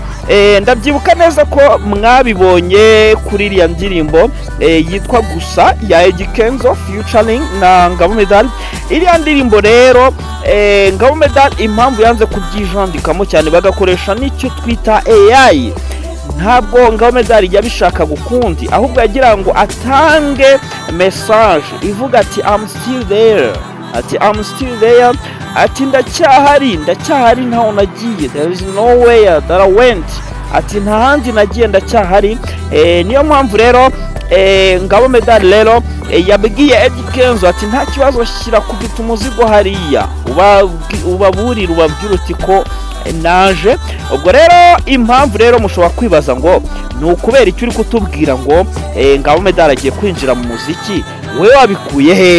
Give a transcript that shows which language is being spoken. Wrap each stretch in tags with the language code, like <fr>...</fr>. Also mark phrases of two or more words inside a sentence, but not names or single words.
<rw>Ndabyibuka neza ko mwabibonye kuri iriya ndirimbo yitwa Gusa ya Eddy Kenzo featuring na Ngabo Meddy. Iriya ndirimbo rero Ngabo Meddy impamvu yanze kubyijandikamo cyane bagakoresha n'icyo twita AI, ntabwo Ngabo Meddy yabishaka gukundi, ahubwo yagira ngo atange message ivuga ati</rw> <en>I'm still there,</en> <rw>ati ndacyahari ntaho nagiye,</rw> <en>there is nowhere that I went,</en> <rw>ati nta handi nagiye ndacyahari. Niyo mpamvu rero Ngabo Meddy rero yabwiye Eddy Kenzo ati nta kibazo, shyira kubita umuzigo hariya, ubaburira ubabwira uti ko naje. Ubwo rero impamvu rero mushobora kwibaza ngo ni ukubera icyo uri kutubwira ngo Ngabo Meddy agiye kwinjira mu muziki, we wabikuye he?</rw>